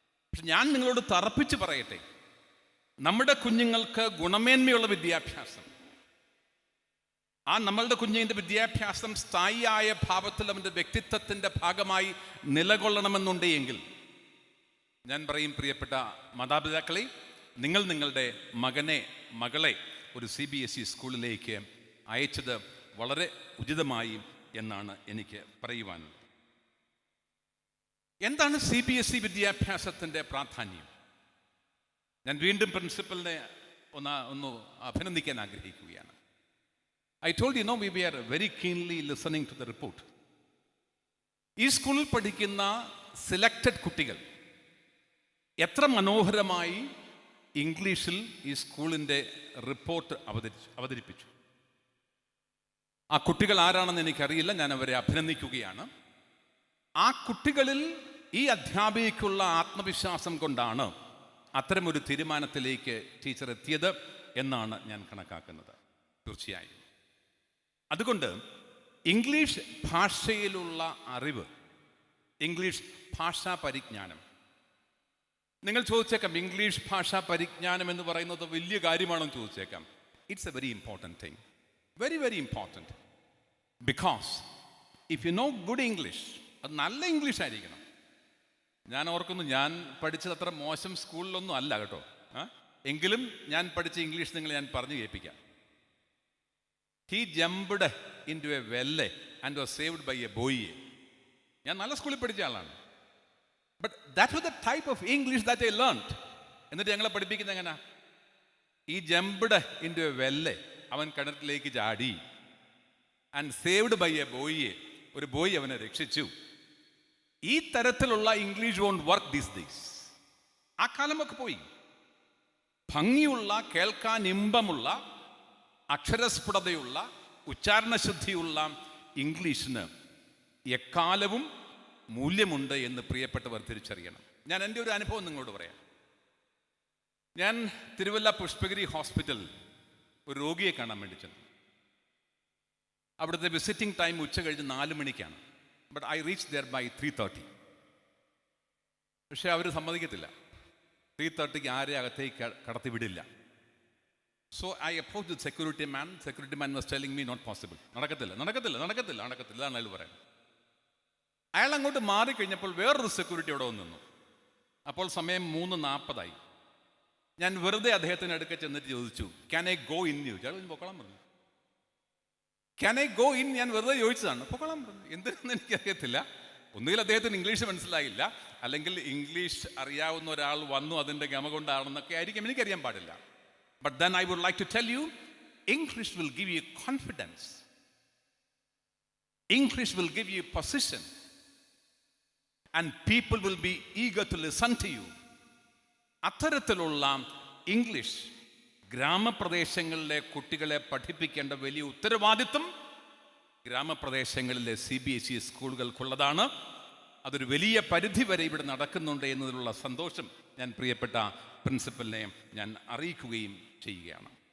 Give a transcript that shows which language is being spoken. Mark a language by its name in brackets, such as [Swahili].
[Malayalam] പക്ഷെ ഞാൻ നിങ്ങളോട് തറപ്പിച്ച് പറയട്ടെ, നമ്മുടെ കുഞ്ഞുങ്ങൾക്ക് ഗുണമേന്മയുള്ള വിദ്യാഭ്യാസം, ആ നമ്മളുടെ കുഞ്ഞിൻ്റെ വിദ്യാഭ്യാസം സ്ഥായിയായ ഭാവത്തിൽ അവൻ്റെ വ്യക്തിത്വത്തിൻ്റെ ഭാഗമായി നിലകൊള്ളണമെന്നുണ്ടെങ്കിൽ ഞാൻ പറയും, പ്രിയപ്പെട്ട മാതാപിതാക്കളെ, നിങ്ങൾ നിങ്ങളുടെ മകനെ മകളെ ഒരു CBSE സ്കൂളിലേക്ക് അയച്ചത് വളരെ ഉചിതമായി എന്നാണ് എനിക്ക് പറയുവാനുള്ളത്. എന്താണ് CBSE വിദ്യാഭ്യാസത്തിൻ്റെ പ്രാധാന്യം? ഞാൻ വീണ്ടും പ്രിൻസിപ്പലിനെ ഒന്ന് അഭിനന്ദിക്കാൻ ആഗ്രഹിക്കുകയാണ്. [English] I told you, we were very keenly listening to the report. [Malayalam] ഈ സ്കൂളിൽ പഠിക്കുന്ന സെലക്റ്റഡ് കുട്ടികൾ എത്ര മനോഹരമായി ഇംഗ്ലീഷിൽ ഈ സ്കൂളിൻ്റെ റിപ്പോർട്ട് അവതരിപ്പിച്ചു. ആ കുട്ടികൾ ആരാണെന്ന് എനിക്കറിയില്ല, ഞാൻ അവരെ അഭിനന്ദിക്കുകയാണ്. ആ കുട്ടികളിൽ ഈ അധ്യാപികയ്ക്കുള്ള ആത്മവിശ്വാസം കൊണ്ടാണ് അത്തരമൊരു തീരുമാനത്തിലേക്ക് ടീച്ചർ എത്തിയത് എന്നാണ് ഞാൻ കണക്കാക്കുന്നത്. തീർച്ചയായും അതുകൊണ്ട് ഇംഗ്ലീഷ് ഭാഷയിലുള്ള അറിവ്, ഇംഗ്ലീഷ് ഭാഷാ പരിജ്ഞാനം, നിങ്ങൾ ചോദിച്ചേക്കാം, ഇംഗ്ലീഷ് ഭാഷാ പരിജ്ഞാനം എന്ന് പറയുന്നത് വലിയ കാര്യമാണെന്ന് ചോദിച്ചേക്കാം. [English] It's a very important thing, very very important. Because if you know good English, [Malayalam] അത് നല്ല ഇംഗ്ലീഷ് ആയിരിക്കണം. ഞാൻ ഓർക്കുന്നു, ഞാൻ പഠിച്ചത് അത്ര മോശം സ്കൂളിലൊന്നും അല്ല കേട്ടോ, എങ്കിലും ഞാൻ പഠിച്ച ഇംഗ്ലീഷ് നിങ്ങൾ ഞാൻ പറഞ്ഞു കേൾപ്പിക്കാം. [English] He jumped into a well and was saved by a boy. [Malayalam] ഞാൻ നല്ല സ്കൂളിൽ പഠിച്ച ആളാണ്. [English] But that was the type of English that I learned. [Malayalam] എന്നിട്ട് ഞങ്ങളെ പഠിപ്പിക്കുന്നത് എങ്ങനെ? [English] ഈ jumped into a well, [Malayalam] അവൻ കിണറ്റിലേക്ക് ചാടി. [English] and saved by a boy, [Malayalam] ഒരു ബോയ് അവനെ രക്ഷിച്ചു. ഈ തരത്തിലുള്ള English [English] Won't work these days. [Malayalam] ആ കാലമൊക്കെ പോയി. ഭംഗിയുള്ള, കേൾക്കാൻ ഇമ്പമുള്ള, അക്ഷരസ്ഫുടതയുള്ള, ഉച്ചാരണശുദ്ധിയുള്ള ഇംഗ്ലീഷിന് എക്കാലവും മൂല്യമുണ്ട് എന്ന് പ്രിയപ്പെട്ടവർ തിരിച്ചറിയണം. ഞാൻ എൻ്റെ ഒരു അനുഭവം നിങ്ങളോട് പറയാം. ഞാൻ തിരുവല്ല പുഷ്പഗിരി ഹോസ്പിറ്റലിൽ ഒരു രോഗിയെ കാണാൻ വേണ്ടി ചെന്നു. അവിടുത്തെ വിസിറ്റിംഗ് ടൈം ഉച്ച കഴിഞ്ഞ് 4 മണിക്കാണ്. [English] But I reach there by 3:30. [Malayalam] പക്ഷെ അവർ സമ്മതിക്കത്തില്ല, 3:30 ആരെ അകത്തേക്ക് കടത്തി വിടില്ല. [English] So I approached the security man. Security man was telling me not possible. [Malayalam] നടക്കത്തില്ല എന്നാണ് അയാൾ പറയുന്നത്. അയാൾ അങ്ങോട്ട് മാറിക്കഴിഞ്ഞപ്പോൾ വേറൊരു സെക്യൂരിറ്റി അവിടെ വന്ന് നിന്നു. അപ്പോൾ സമയം 3:40. ഞാൻ വെറുതെ അദ്ദേഹത്തിന് അടുക്ക ചെന്നിട്ട് ചോദിച്ചു, [English] Can I go in? [Malayalam] ചോദിച്ചു. അയാൾ പൊക്കോളാൻ പറഞ്ഞു. [English] Can I go in? [Malayalam] ഞാൻ വെറുതെ ചോദിച്ചതാണ്. പൊക്കോളാൻ പറഞ്ഞു. എന്തിനെന്ന് എനിക്കറിയത്തില്ല. ഒന്നുകിൽ അദ്ദേഹത്തിന് ഇംഗ്ലീഷ് മനസ്സിലായില്ല, അല്ലെങ്കിൽ ഇംഗ്ലീഷ് അറിയാവുന്ന ഒരാൾ വന്നു അതിൻ്റെ ഗമ കൊണ്ടാണെന്നൊക്കെ ആയിരിക്കും, എനിക്കറിയാൻ പാടില്ല. [English] But then I would like to tell you, English will give you confidence. English will give you position. And people will be eager to listen to you. [Malayalam] അത്തരത്തിലുള്ള ഇംഗ്ലീഷ് ഗ്രാമപ്രദേശങ്ങളിലെ കുട്ടികളെ പഠിപ്പിക്കേണ്ട വലിയ ഉത്തരവാദിത്വം ഗ്രാമപ്രദേശങ്ങളിലെ CBSE സ്കൂളുകൾക്കുള്ളതാണ്. അതൊരു വലിയ പരിധി വരെ ഇവിടെ നടക്കുന്നുണ്ട് എന്നതിലുള്ള സന്തോഷം ഞാൻ പ്രിയപ്പെട്ട പ്രിൻസിപ്പലിനെ ഞാൻ അറിയിക്കുകയും ചെയ്യുകയാണ്.